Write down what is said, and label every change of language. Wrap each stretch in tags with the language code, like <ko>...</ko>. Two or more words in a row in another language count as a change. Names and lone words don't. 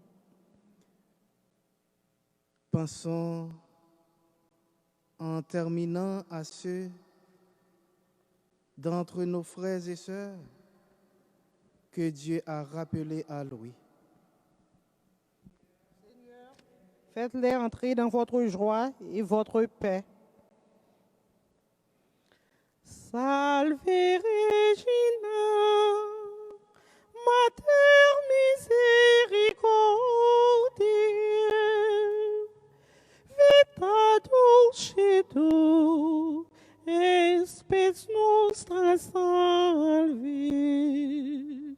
<fr>Pensons en terminant à ceux d'entre nos frères et sœurs que Dieu a rappelés à lui. Faites-les entrer dans votre joie et votre paix.</fr> <la>Salve Regina, Mater misericordiae, vita dulcedo, spes nostra salve.</la>